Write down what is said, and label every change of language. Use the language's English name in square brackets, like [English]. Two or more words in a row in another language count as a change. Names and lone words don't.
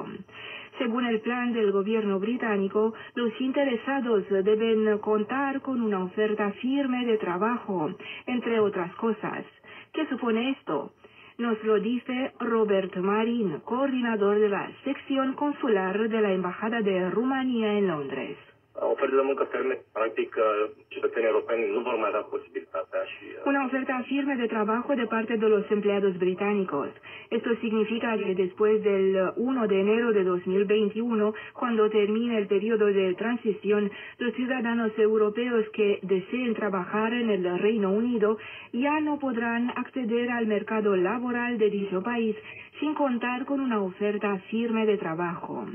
[Spanish] Según el plan del gobierno británico, los interesados deben contar con una oferta firme de trabajo, entre otras cosas. ¿Qué supone esto? Nos lo dice Robert Marin, coordinador de la sección consular de la Embajada de Rumanía en Londres. [Romanian] Oferta de muncă ferme, practic, cetățenii europeni nu vor mai avea posibilitatea și... [Spanish] Una oferta firme de trabajo de parte de los empleados británicos. Esto significa que después del 1 de enero de 2021, cuando termine el periodo de transición, los ciudadanos europeos que deseen trabajar en el Reino Unido ya no podrán acceder al mercado laboral de dicho país sin contar con una oferta firme de trabajo.